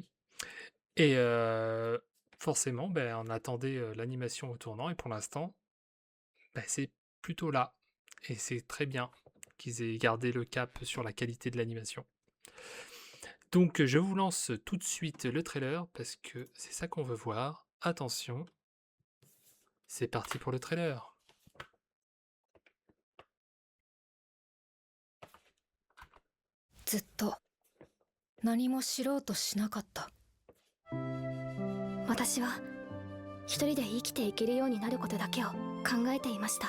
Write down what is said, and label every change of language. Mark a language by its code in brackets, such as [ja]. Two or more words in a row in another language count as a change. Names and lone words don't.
[fr] Et forcément, on attendait l'animation au tournant, et pour l'instant, c'est plutôt là. Et c'est très bien qu'ils aient gardé le cap sur la qualité de l'animation. Donc je vous lance tout de suite le trailer, parce que c'est ça qu'on veut voir. Attention, c'est parti pour le trailer. [ja] 何も知ろうしなかった。私は一人で生きていけるようになることだけを考えていました。